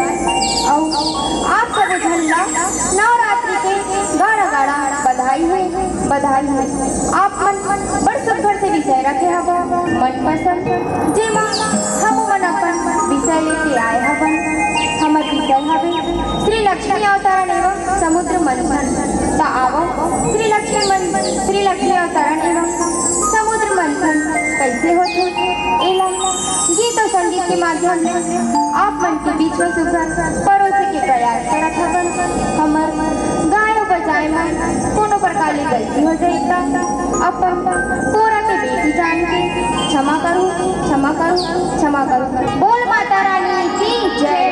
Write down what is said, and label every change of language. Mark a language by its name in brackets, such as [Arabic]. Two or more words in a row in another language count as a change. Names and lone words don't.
[Chhattisgarhi] और आप सब झल्ला नवरात्रि के गाड़ा गाड़ा बधाई है आप मन बड़ सुघर से विषय रखे हव मन पसंद जेमा हम मन अपन विषय लेके आए हवन हमर विषय हवे श्री लक्ष्मी अवतरण एवं समुद्र मंथन ता आवो श्री लक्ष्मी अवतरण एवं समुद्र मंथन कैसे होते एला गीत और संगीत के माध्यम से आप मन के बीच में सुघर परोसे के प्रयास करत हवन हमर गाय बजाए में कोनो प्रकार की गलती हो जाए अपन पूरा के बेटी जान के क्षमा करूं बोल माता रानी की जय।